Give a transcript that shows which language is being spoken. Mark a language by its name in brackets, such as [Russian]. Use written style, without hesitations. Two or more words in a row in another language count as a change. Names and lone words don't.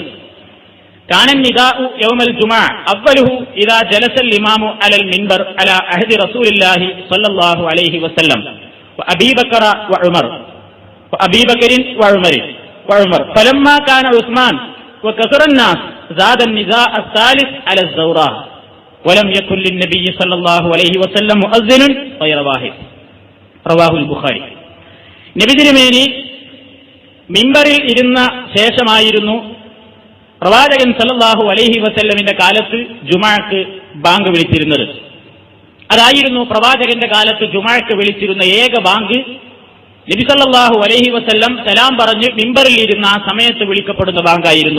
[Arabic] كان النداء يوم الجمعة أوله إذا جلس الإمام على المنبر على عهد رسول الله صلى الله عليه وسلم وأبي بكر وعمر وعمر فلما كان عثمان وكثر الناس زاد النداء الثالث على الزوراء ولم يكن للنبي صلى الله عليه وسلم مؤذن غير واحد رواه البخاري. [Malayalam] നബി തിരുമേനി മിമ്പറിൽ ഇരുന്ന ശേഷമായിരുന്നു പ്രവാചകൻ [Arabic] صلى الله عليه [Malayalam] വസല്ലമിന്റെ കാലത്ത് ജുമുഅക്ക് ബാങ്ക് വിളിച്ചിരുന്നത്. അതായിരുന്നു പ്രവാചകന്റെ കാലത്ത് ജുമുഅക്ക് വിളിച്ചിരുന്ന ഏക ബാങ്ക്. നബി [Arabic] صلى الله عليه وسلم [Malayalam] സലാം പറഞ്ഞ് മിമ്പറിൽ ഇരുന്ന ആ സമയത്ത് വിളിക്കപ്പെടുന്ന ബാങ്കായിരുന്നു.